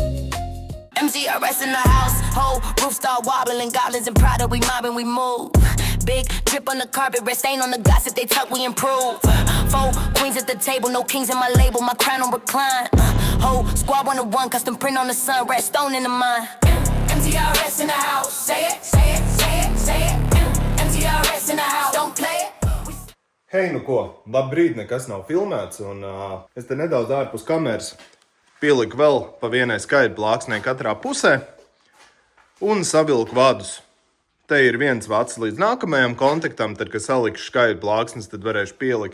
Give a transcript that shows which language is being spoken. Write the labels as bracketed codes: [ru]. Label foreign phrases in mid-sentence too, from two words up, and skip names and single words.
[en] MGRS in the house, whole roof start wobbling, goblins and Prada, we mobbing, we move. Big drip on the carpet, red stain on the gossip, they talk, we improve. Four queens at the table, no kings in my label, my crown on recline. Whole squad 101, custom print on the sun, red stone in the mind. MTRS in the house, say it, say it, say it, say it. MTRS in the house, don't play it. [lv] Hei, nu ko, labrīt, nekas nav filmēts, un es te nedaudz ārpus kameras pieliku vēl pa vienai skaidru plāksnei katrā pusē un savilku vadus. Te ir viens vads līdz nākamajam kontaktam, tad, kad salikšu skaidru plāksnes, tad varēšu pielikt.